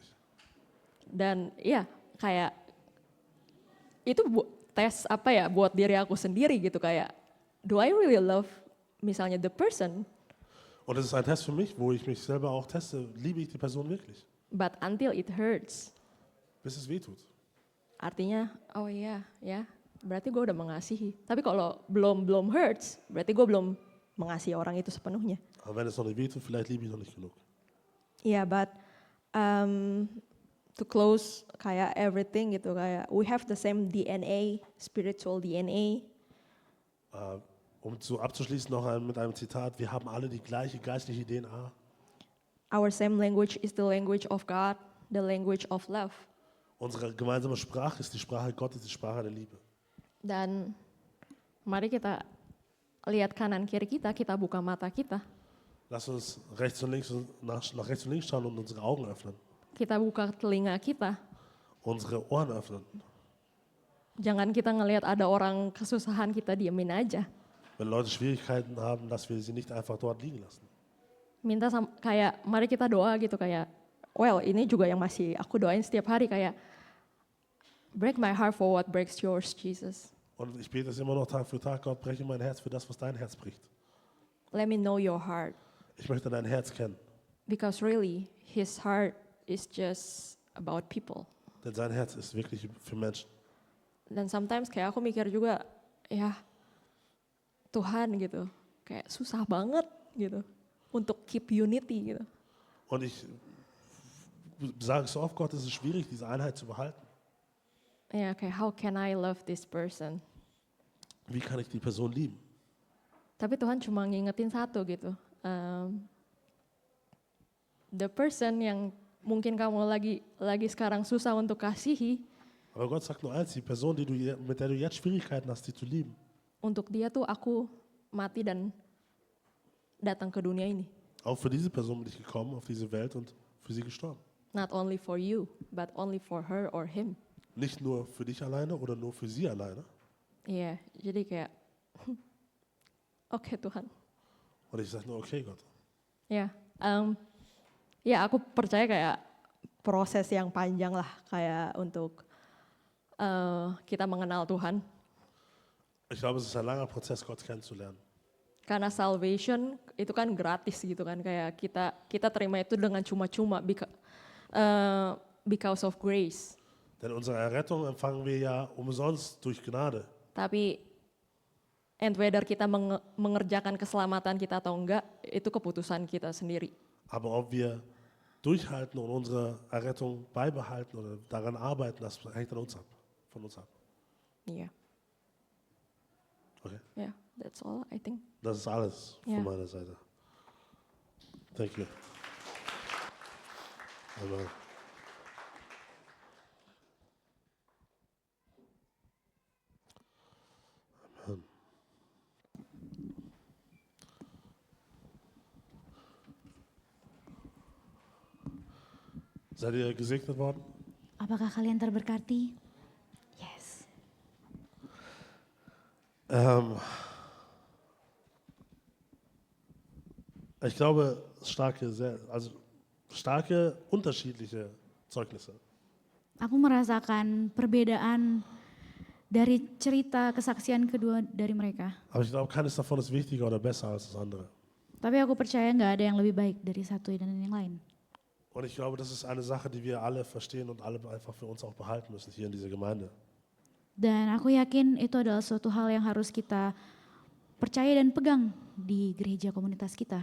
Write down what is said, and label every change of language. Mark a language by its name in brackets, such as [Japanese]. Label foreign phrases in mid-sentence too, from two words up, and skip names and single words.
[Indonesian] Dan ya kayak itu tes apa ya buat diri aku sendiri gitu, kayak [English] do I really love [Indonesian] misalnya [English] the person, [German] Und es ist ein Test für mich, wo ich mich selber auch teste, liebe ich die Person wirklich, [English] but until it hurts. [German] bis es weh tut. [Indonesian] Artinya oh iya ya berarti gue udah mengasihi. Tapi kalau belum hurts berarti gue belum mengasihi orang itu sepenuhnya. [German] Aber wenn es noch nicht weh tut, vielleicht liebe ich noch nicht genug. [English] Yeah, but to close kayak everything [Indonesian] gitu, kayak [English] we have the same DNA, spiritual DNA. [German] Um abzuschließen noch mit einem Zitat, wir haben alle die gleiche geistliche DNA. [English] Our same language is the language of God, the language of love. [German] Unsere gemeinsame Sprache ist die Sprache Gottes, die Sprache der Liebe. [Indonesian] Dan mari kita lihat kanan kiri kita buka mata kita. [German] Lass uns rechts und links nach rechts und links schauen und unsere Augen öffnen, [Indonesian] Kita buka telinga kita. [German] unsere Ohren öffnen. [Indonesian] Jangan kita ngelihat ada orang kesusahan kita diemin aja. [German] Wenn Leute Schwierigkeiten haben, dass wir sie nicht einfach dort liegen lassen. [Indonesian] Kayak mari kita doa gitu, kayak well ini juga yang masih aku doain setiap hari, kayak [English] break my heart for what breaks yours, Jesus. [German] Und ich bete es immer noch Tag für Tag, Gott, breche mein Herz für das, was dein Herz bricht. [English] Let me know your heart, [German] Ich möchte dein Herz kennen, [English] because really his heart is just about people. [German] denn sein Herz ist wirklich für Menschen. [Indonesian] Dan sometimes kayak aku mikir juga, ya Tuhan gitu, kayak susah banget gitu untuk [English] keep unity [Indonesian] gitu. [German] Und ich sage so oft, Gott, es ist schwierig, diese Einheit zu behalten. [Indonesian] Ya kayak [English] how can I love this person? [German] Wie kann ich die Person lieben? [Indonesian] Tapi Tuhan cuma ngingetin satu gitu. [English] The person [Indonesian] yang mungkin kamu lagi sekarang susah untuk kasihi, [German] Aber Gott sagt nur eins, die Person, mit der du jetzt Schwierigkeiten hast, die zu lieben, [Indonesian] untuk dia tuh aku mati dan datang ke dunia ini. [German] Auch für diese Person bin ich gekommen auf diese Welt und für sie gestorben. [English] Not only for you, but only for her or him. [German] Nicht nur für dich alleine oder nur für sie alleine. [Indonesian] Iya, jadi kayak, oke Tuhan. [German] Und ich sage nur, okay Gott. [Indonesian] Ya, ya aku percaya kayak proses yang panjang lah kayak untuk kita mengenal Tuhan. [German] Ich glaube, es ist ein langer Prozess, Gott kennenzulernen. [Indonesian] Karena salvation itu kan gratis gitu kan, kayak kita terima itu dengan cuma-cuma [English] because of grace. [German] Denn unsere Errettung empfangen wir ja umsonst durch Gnade. [Indonesian] Tapi [English] and whether [Indonesian] kita mengerjakan keselamatan kita atau enggak, itu keputusan kita sendiri. [German] Aber ob wir durchhalten und unsere Errettung beibehalten oder daran arbeiten, das hängt an uns ab, von uns ab. [Indonesian] Iya, [English] Okay? yeah, that's all I think. [German] Das ist alles Ja. von meiner Seite. [English] Thank you. Amen. Amen. [German] Seid ihr gesegnet worden? [Indonesian] Apakah kalian terberkati? [English] Yes. [German] Ich glaube, starke unterschiedliche Zeugnisse. [Indonesian] Aku merasakan perbedaan dari cerita kesaksian kedua dari mereka. [German] Aber ich glaube, keines davon ist wichtiger oder besser als das andere. [Indonesian] Tapi aku percaya nggak ada yang lebih baik dari satu dan yang lain. [German] Und ich glaube, das ist eine Sache, die wir alle verstehen und alle einfach für uns auch behalten müssen hier in dieser Gemeinde. [Indonesian] Dan aku yakin itu adalah suatu hal yang harus kita percaya dan pegang di gereja komunitas kita.